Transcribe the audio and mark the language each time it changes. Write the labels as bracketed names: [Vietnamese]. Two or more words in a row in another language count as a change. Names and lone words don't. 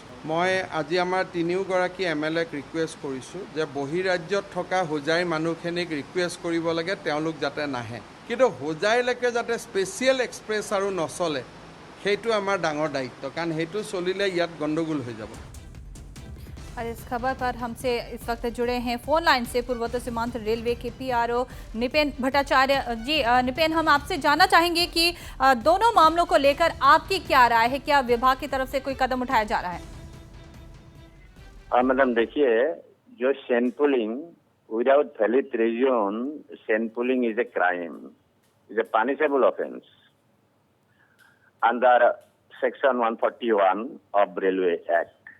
[Assamese] মই আজি আমাৰ তিনিওগৰাকী MLAক ৰিকুৱেষ্ট কৰিছোঁ যে বহিৰাজ্যত থকা হোজাইৰ মানুহখিনিক ৰিকুৱেষ্ট কৰিব লাগে তেওঁলোক যাতে নাহে, কিন্তু হোজাইলৈকে যাতে [English] special express [Assamese] আৰু নচলে সেইটো আমাৰ ডাঙৰ দায়িত্ব, কাৰণ সেইটো চলিলে ইয়াত গণ্ডগোল হৈ যাব। [Hindi] और इस खबर पर हमसे इस वक्त जुड़े हैं फोन लाइन से पूर्वोत्तर सीमांत रेलवे के PRO निपेन भट्टाचार्य जी। निपेन, हम आपसे जानना चाहेंगे कि दोनों मामलों को लेकर आपकी क्या राय है, क्या विभाग की तरफ से कोई कदम उठाया जा रहा है? मैडम देखिए, जो [English] sampling without valid reason, sampling is a crime, is a punishable offence under section 141 of railway act.